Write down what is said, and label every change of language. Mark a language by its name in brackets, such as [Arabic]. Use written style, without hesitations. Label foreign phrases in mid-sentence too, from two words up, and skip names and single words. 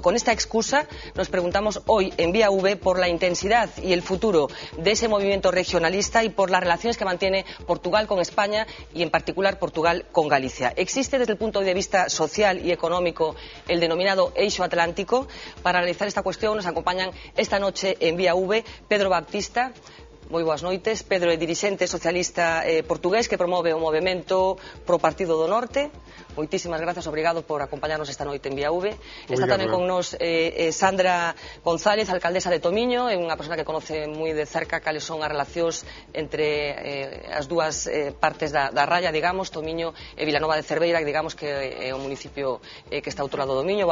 [Spanish] Con esta excusa, nos preguntamos hoy en Vía V por la intensidad y el futuro de ese movimiento regionalista y por las relaciones que mantiene Portugal con España y en particular Portugal con Galicia. ¿Existe desde el punto de vista social y económico el denominado [Galician] eixo atlántico? [Spanish] Para analizar esta cuestión nos acompañan esta noche en Vía V Pedro Baptista. [Galician] Moi boas noites. Pedro é dirixente socialista portugués que promove o movimento pro Partido do Norte. Moitísimas grazas, obrigado por acompañarnos esta noite en Vía V. Está tamén con nos Sandra González, alcaldesa de Tomiño, é unha [Spanish] persona que conoce [Galician] moi de cerca cales son as relacións entre as dúas partes da raya, digamos, Tomiño e Vilanova de Cerveira, que digamos que é o municipio que está ao outro lado do Miño.